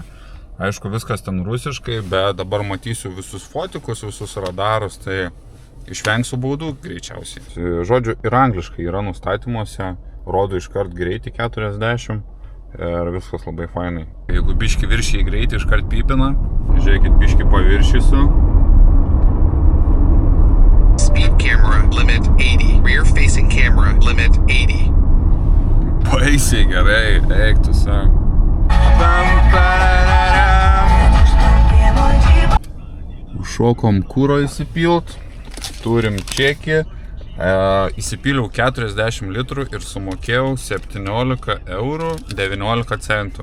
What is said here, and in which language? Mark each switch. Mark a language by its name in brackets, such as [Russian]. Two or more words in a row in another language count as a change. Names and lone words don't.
[Lithuanian] Aišku, viskas ten rusiškai, bet dabar matysiu visus fotikus, visus radarus, tai išvengsiu baudų greičiausiai. Žodžiu, ir angliškai yra nustatymuose, rodo iškart greitį 40, ir viskas labai fainai. Jeigu biški viršiai greitį iškart pypina, žiūrėkit, biški paviršysiu. [English] Speed camera limit 80. Rear facing camera limit 80. [Lithuanian] Baisiai gerai, eik tu savo. Užšokom kūro įsipilt, turim čekį, įsipiliau 40 litrų ir sumokėjau 17 eurų 19 centų.